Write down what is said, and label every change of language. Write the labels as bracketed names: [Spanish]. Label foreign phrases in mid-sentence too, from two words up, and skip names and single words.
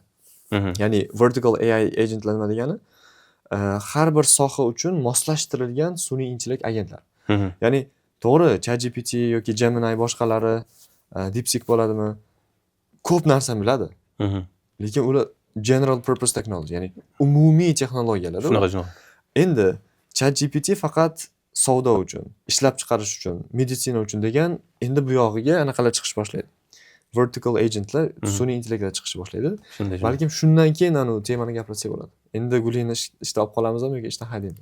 [Uzbek] Ya'ni [English] vertical AI [Uzbek] agentlar nima degani? Har bir soha uchun moslashtirilgan sun'iy intellekt agentlar. Ya'ni to'g'ri, ChatGPT yoki Gemini boshqalari, DeepSeek bo'ladimi? Ko'p narsa biladi. Lekin ular [English] general purpose technology, [Uzbek] ya'ni umumiy texnologiyalar. Shunaqa. Endi ChatGPT faqat savdo uchun, ishlab chiqarish uchun, meditsina uchun degan, endi bu yog'iga anaqalar chiqish boshlaydi. Vertical agentlar sun'iy intellektlar chiqish boshlaydi. Balkim shundan keyin temani gapirsak bo'ladi. Endi Gulini ishda olib qolamizmi yoki ishdan haydaymiz.